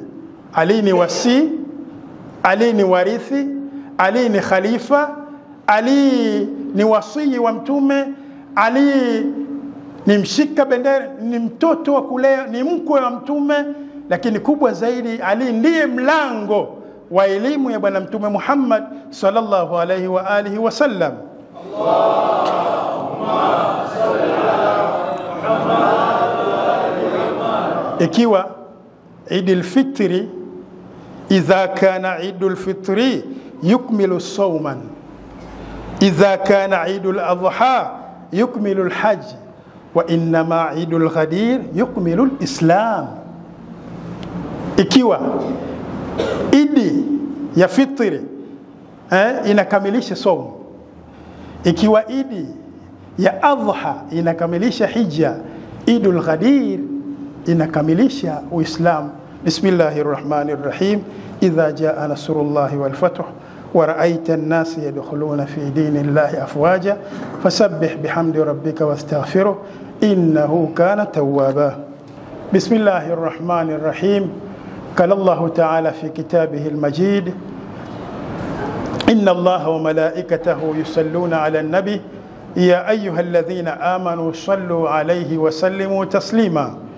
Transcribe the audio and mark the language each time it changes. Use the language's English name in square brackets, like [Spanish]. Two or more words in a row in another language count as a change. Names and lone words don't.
[Swahili] Ali ni wasi, Ali ni warithi, Ali ni khalifa, Ali ni wasii wa mtume, Ali ni mshika bendera, ni mtoto wa kulea, ni mkwe wa mtume. Lakini kubwa zaidi, Ali ndiye mlango wa elimu ya bwana Mtume Muhammad [Arabic] صلى الله عليه وآله وسلم. اللهم صل على محمد. Ikiwa Eid al-Fitri, إذا كان عيد الفطر يكمل صوما إذا كان عيد الأضحى يكمل الحج وإنما عيد الغدير يكمل الإسلام. [Swahili] Ikiwa Idi ya Fitri inakamilisha saumu, ikiwa Idi ya Adha inakamilisha hija, Eidul Ghadir inakamilisha Uislamu. [Arabic] بسم الله الرحمن الرحيم. إذا جاء نصر الله والفتح ورأيت الناس يدخلون في دين الله أفواجا فسبح بحمد ربك واستغفره إنه كان توابا. بسم الله الرحمن الرحيم. قال الله تعالى في كتابه المجيد إن الله وملائكته يصلون على النبي يا أيها الذين آمنوا صلوا عليه وسلموا تسليما.